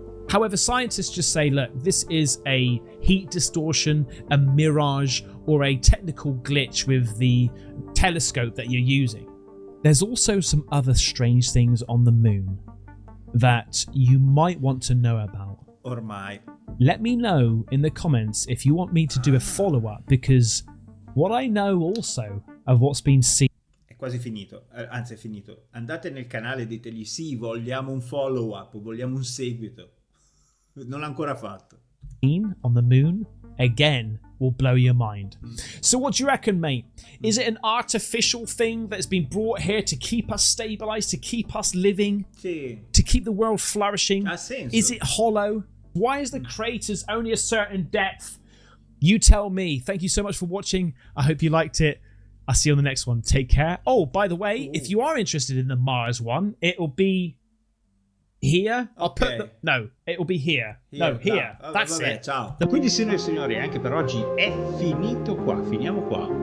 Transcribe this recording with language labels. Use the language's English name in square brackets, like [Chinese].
[English] However, scientists just say, look, this is a heat distortion, a mirage, or a technical glitch with the telescope that you're using. There's also some other strange things on the moon that you might want to know about. [Italian] Ormai. [English] Let me know in the comments if you want me to do a follow-up, because what I know also of what's been seen. [Italian] È quasi finito, anzi è finito. Andate nel canale e ditegli sì, vogliamo un follow-up, vogliamo un seguito. Non l'ha ancora fatto. [English] On the moon, again, will blow your mind. So what do you reckon, mate? Is it an artificial thing that's been brought here to keep us stabilized, to keep us living, [Italian] Sì. [English] to keep the world flourishing? [Italian] Ha senso. [English] Is it hollow? Why is the craters only a certain depth? You tell me. Thank you so much for watching. I hope you liked it. I'll see you on the next one. Take care. Oh, by the way, if you are interested in the Mars one, it'll be here. I'll put the... No, it'll be here. No, here. That's [Italian] vabbè, [English] it. [Italian] ciao. Quindi, signore e signori, anche per oggi è finito qua. Finiamo qua.